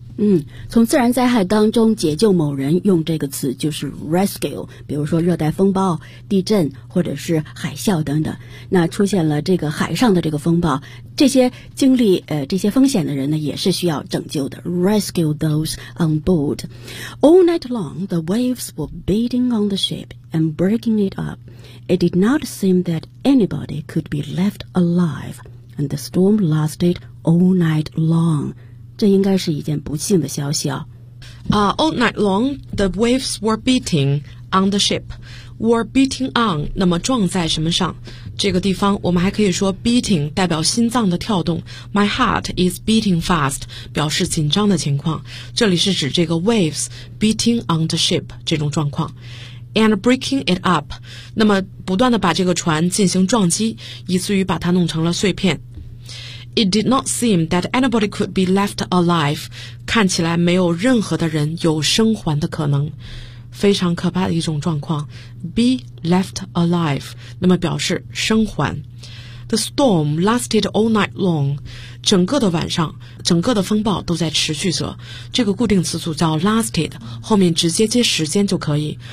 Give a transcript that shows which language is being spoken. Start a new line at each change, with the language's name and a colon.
Chinese: 嗯，从自然灾害当中解救某人用这个词就是 rescue, 比如说热带风暴、地震或者是海啸等等。那出现了这个海上的这个风暴，这些经历这些风险的人呢也是需要拯救的。
English: rescue those on board. All night long, the waves were beating on the ship and breaking it up. It did not seem that anybody could be left alive, and the storm lasted all night long.
Chinese: 这应该是一件不幸的消息啊。
English: All night long, the waves were beating on the ship. Were beating on,
Chinese: 那么撞在什么上？这个地方我们还可以说 beating 代表心脏的跳动。
English: My heart is beating fast, 表示紧张的情况。
Chinese: 这里是指这个
English: waves beating on the ship
Chinese: 这种状况。
English: And breaking it up,
Chinese: 那么不断地把这个船进行撞击，以至于把它弄成了碎片。
English: It did not seem that anybody could be left alive.
Chinese: 看起来没有任何的人有生还的可能。非常可怕的一种状况。
English: Be left alive.
Chinese: 那么表示生还。
English: The storm lasted all night long.
Chinese: 整个的晚上，整个的风暴都在持续着。这个固定词组叫 lasted, 后面直接接时间就可以。